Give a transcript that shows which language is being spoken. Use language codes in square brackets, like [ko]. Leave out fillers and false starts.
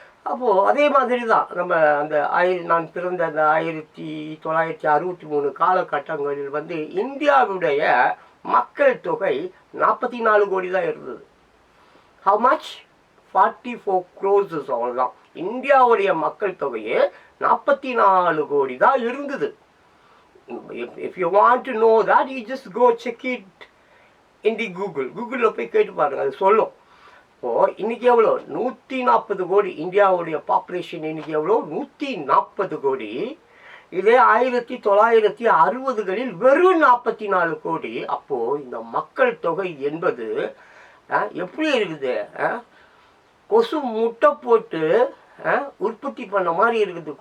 [ta] அப்போது அதே மாதிரி தான் நம்ம நான் பிறந்த அந்த 1963 காலகட்டங்களில் இந்தியாவுடைய மக்கள் தொகை 44 கோடி தான் இருந்தது. [en] How much? 44 crores. [ta] அவ்வளோதான். இந்தியாவுடைய மக்கள் தொகையே 44 கோடி தான் இருந்தது. [en] If you want to know that, you just go check it in the [ta] கூகுளில் போய் கேட்டு பாருங்கள், அது சொல்லும். அப்போது இன்றைக்கி எவ்வளோ 140 கோடி. இந்தியாவுடைய பாப்புலேஷன் இன்றைக்கி எவ்வளோ 140 கோடி. இதே 1960களில் வெறும் 44 கோடி. அப்போது இந்த மக்கள் தொகை என்பது எப்படி இருக்குது? கொசு முட்டை போட்டு உற்பத்தி பண்ண மாதிரி இருக்குது.